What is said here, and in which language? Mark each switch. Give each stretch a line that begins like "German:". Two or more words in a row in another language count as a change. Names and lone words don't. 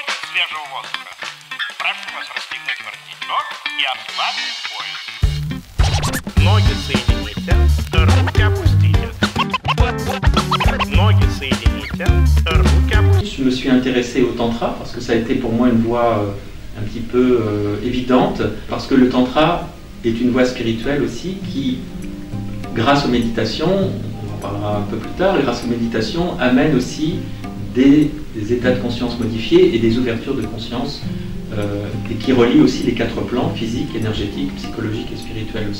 Russian: свежего воздуха. Прошу вас расстегнуть воротничок и ослабить пояс. Ноги соедините, руки опустите. Ноги соедините, руки опустите.
French: Je me suis intéressé au tantra parce que ça a été pour moi une voie un petit peu évidente, parce que le tantra est une voie spirituelle aussi qui, grâce aux méditations, on en parlera un peu plus tard, grâce aux méditations amène aussi des états de conscience modifiés et des ouvertures de conscience et qui relient aussi les 4 plans, physique, énergétique, psychologique et spirituel aussi.